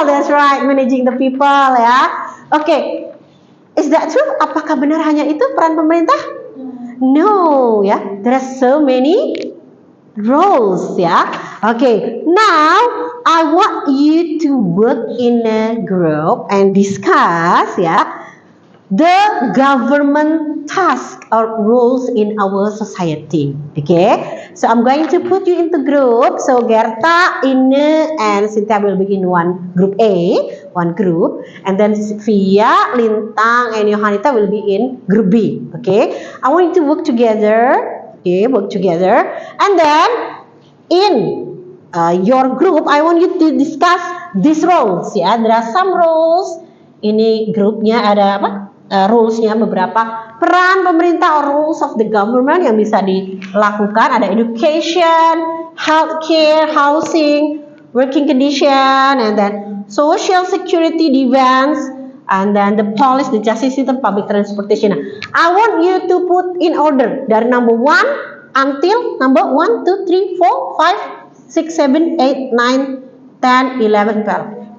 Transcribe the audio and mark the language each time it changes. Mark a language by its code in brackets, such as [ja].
[en] That's right, managing the people ya. Okay. Is that true? [id] Apakah benar hanya itu peran pemerintah? [en] No, ya. There are so many roles, ya. Okay, now I want you to work in a group and discuss, ya, the government task or roles in our society. Okay, so I'm going to put you into group. So Gerta, Ine, and Cynthia will be in one group A, one group, and then Via, Lintang, and Yohanita will be in group B. Okay, I want you to work together. Okay, work together, and then in your group, I want you to discuss these roles. Ya, there are some roles. [id] Ini grupnya ada apa? Rules-nya beberapa peran pemerintah [en] or rules of the government [id] yang bisa dilakukan. [en] Ada education, healthcare, housing, working condition, and then social security, defense, and then the police, the justice system, public transportation. I want you to put in order dari number 1 until number 1, 2, 3, 4, 5, 6, 7, 8, 9, 10, 11, 12.